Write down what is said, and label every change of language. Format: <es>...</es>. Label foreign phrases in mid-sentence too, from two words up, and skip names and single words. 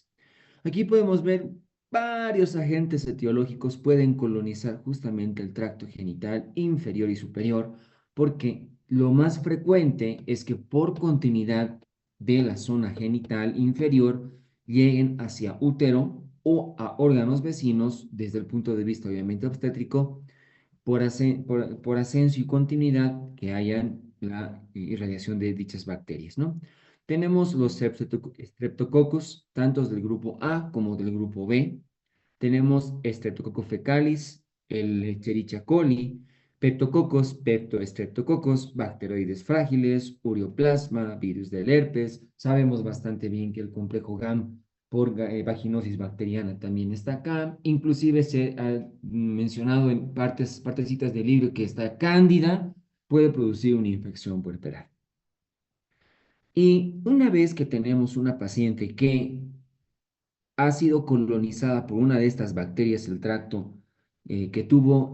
<es>Aquí podemos ver varios agentes etiológicos pueden colonizar justamente el tracto genital inferior y superior, porque lo más frecuente es que por continuidad de la zona genital inferior lleguen hacia útero o a órganos vecinos desde el punto de vista obviamente obstétrico por ascenso y continuidad que hayan la irradiación de dichas bacterias, ¿no? Tenemos los streptococcus, tanto del grupo A como del grupo B. Tenemos Streptococcus fecalis, el Escherichia coli, Peptococcus, Peptostreptococcus, bacteroides frágiles, ureoplasma, virus del herpes. Sabemos bastante bien que el complejo GAM por vaginosis bacteriana también está acá. Inclusive se ha mencionado en partecitas del libro que esta cándida puede producir una infección puerperal. Y una vez que tenemos una paciente que ha sido colonizada por una de estas bacterias del tracto que tuvo</es>